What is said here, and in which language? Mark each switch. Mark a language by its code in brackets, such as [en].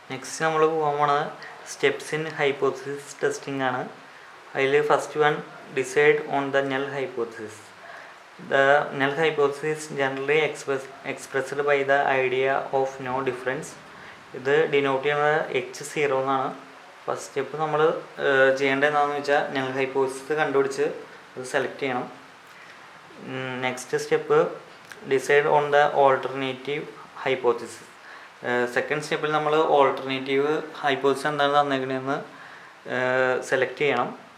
[ml] Next നമ്മൾ പോകാൻ പോണത് [en] steps in hypothesis testing [ml] ആണ്. [en] അതിൽ first one decide on the null hypothesis. The null hypothesis generally expressed by the idea of no difference. [ml] ഇത് denote ചെയ്യുന്നത് H0 എന്നാണ്. First step നമ്മൾ ചെയ്യേണ്ടത് എന്താണെന്ന് വെച്ചാൽ നൾ ഹൈപ്പോത്തിസിസ് കണ്ടുപിടിച്ച് അത് സെലക്ട് ചെയ്യണം. [en] Next step decide on the alternative hypothesis. [ml] Second സ്റ്റെപ്പിൽ നമ്മൾ ഓൾട്ടർനേറ്റീവ് ഹൈപ്പോത്തിസിസ് എന്താണ് തന്നേക്കണതെന്ന് സെലക്ട് ചെയ്യണം.